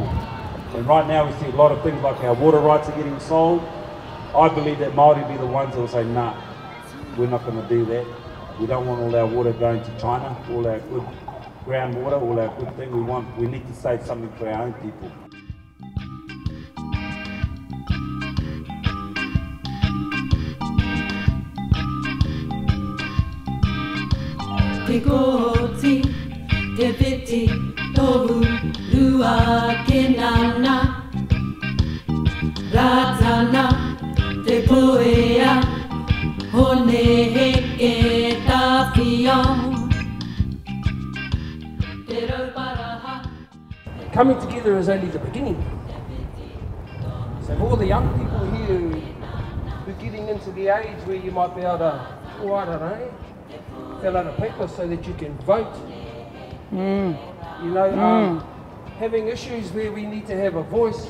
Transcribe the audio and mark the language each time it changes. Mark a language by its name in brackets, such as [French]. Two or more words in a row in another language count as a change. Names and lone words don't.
[English] And right now we see a lot of things like our water rights are getting sold. I believe that Māori will be the ones that will say, nah, we're not going to do that. We don't want all our water going to China, all our good groundwater, all our good thing. We need to save something for our own people. [Māori] Te koti, te piti, tohu, rua ke nana, ratana, te poea, hone heke tawhiong. Te rauparaha. [English] Coming together is only the beginning. So for all the young people here who are getting into the age where you might be able to, oh, I don't know, fill out a paper so that you can vote. You know, having issues where we need to have a voice.